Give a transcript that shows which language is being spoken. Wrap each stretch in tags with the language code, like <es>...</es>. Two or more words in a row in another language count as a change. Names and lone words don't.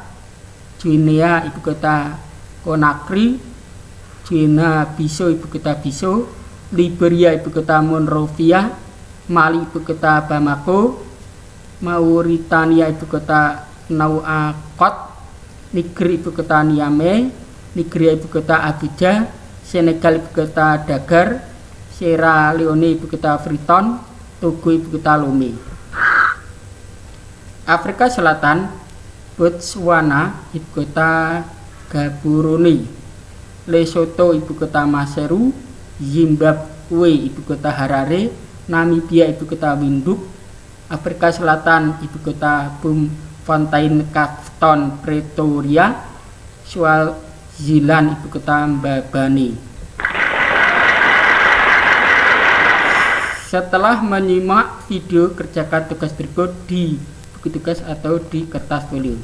<id>Guinea ibu kota Conakry, Guinea Bissau ibu kota Bissau, Liberia ibu kota Monrovia, Mali ibu kota Bamako, Mauritania ibu kota Nouakchott, Niger ibu kota Niamey, Nigeria ibu kota Abuja, Senegal ibu kota Dakar, Sierra Leone ibu kota Freetown, Togo ibu kota Lomé. Afrika Selatan: Botswana ibu kota Gaborone, Lesotho ibu kota Maseru, Zimbabwe ibu kota Harare, Namibia ibu kota Windhoek, Afrika Selatan ibu kota Bloemfontein, Kafton, Pretoria, Swaziland ibu kota Mbabane. Setelah menyimak video, kerjakan tugas berikut di buku tugas atau di kertas folio.</id>